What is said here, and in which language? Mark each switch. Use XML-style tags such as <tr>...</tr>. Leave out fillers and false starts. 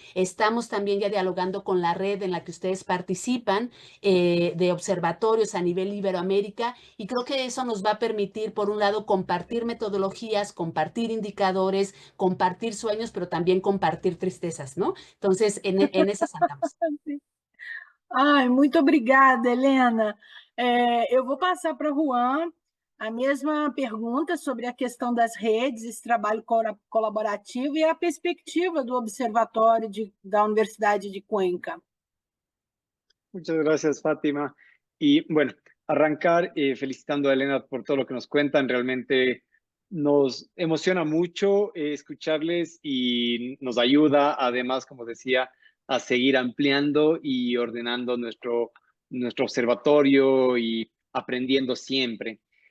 <es>Estamos también ya dialogando con la red en la que ustedes participan, de observatorios a nivel Iberoamérica, y creo que eso nos va a permitir, por un lado, compartir metodologías, compartir indicadores, compartir sueños, pero también compartir tristezas, ¿no? Entonces, en esas andamos.</es> <pt>Ai, muito obrigada, Helena. Eu vou passar para o Juan a mesma pergunta sobre a questão das redes, esse trabalho colaborativo e a perspectiva do Observatório da Universidade de Cuenca.</pt> <es>Muchas gracias, Fátima. Y bueno, arrancar felicitando a Elena por todo lo que nos cuentan. Realmente nos emociona mucho escucharles, y nos ayuda, además, como decía, a seguir ampliando y ordenando nuestro observatorio y aprendiendo siempre.</es>